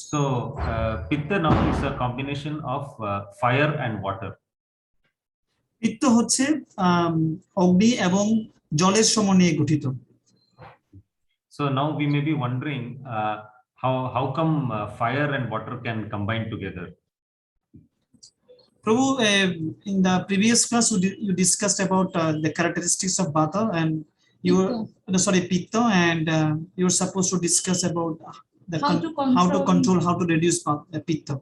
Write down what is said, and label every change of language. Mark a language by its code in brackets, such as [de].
[en] So Pitta now is a combination of fire and water. [bn] পিত্ত হচ্ছে অগ্নি এবং জলের সমন্বয়ে গঠিত। [en] So now we may be wondering how come fire and water can combine together? Prabhu, in the previous class you discussed about the characteristics of Vata and Pitta, and you're supposed to discuss about how to control, how to reduce Pitta.